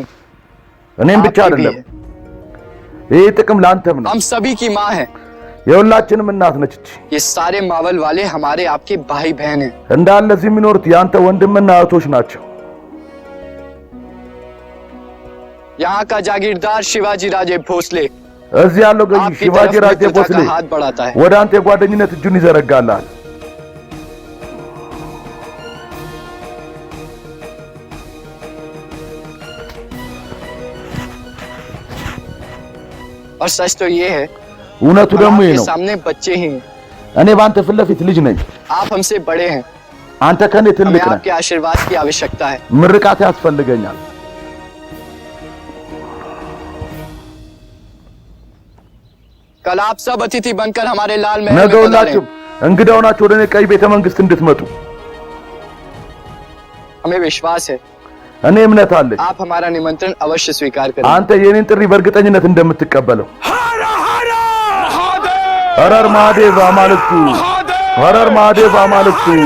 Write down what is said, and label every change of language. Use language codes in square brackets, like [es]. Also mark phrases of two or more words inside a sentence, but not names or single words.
[am] እኔም ብቻ አይደለም፣ ይህ ጥቅም ላንተም ነው። [hi] हम सभी की माँ है। [am] የሁላችንም እናት ነች እቺ። [hi] ये सारे मावल वाले हमारे आपके भाई बहन हैं। [am] እንዳለ እዚህ የሚኖሩት ያንተ ወንድምና እህቶች ናቸው። [hi] यहाँ का जागीरदार शिवाजी राजे भोसले [am] እዚህ ያለው ገዢ [hi] आपकी शिवाजी तरफ राजे मित्रता भोसले का हाथ बढ़ाता है। [am] ወደ አንተ የጓደኝነት እጁን ይዘረጋላል። [hi] और सच तो ये है, [am] እውነቱ ደግሞ ይሄ [hi] आपके [am] ነው። [hi] सामने बच्चे ही हैं। [am] እኔ በአንተ ፊት ለፊት ልጅ ነኝ፣ [hi] आप हमसे बड़े हैं। [am] አንተ ከኔ [hi] हमें [am] ትልቅ ነህ። [hi] आपके आशीर्वाद की आवश्यकता है। [am] ምርቃት ያስፈልገኛል። [hi] कल आप सब अतिथि बनकर हमारे लाल महल [am] ነገ [hi] में पधारें। [am] ሁላችሁም እንግዳ ሆናችሁ ወደ እኔ ቀይ ቤተ መንግስት እንድትመጡ [hi] हमें विश्वास है [am] እኔ እምነት አለኝ። [hi] आप हमारा निमंत्रण अवश्य स्वीकार करें। [am] አንተ የኔን ጥሪ በእርግጠኝነት እንደምትቀበለው። [hi] हर हर महादेव [am] አማልክቱ፣ [hi] हर हर महादेव [am] አማልክቱ።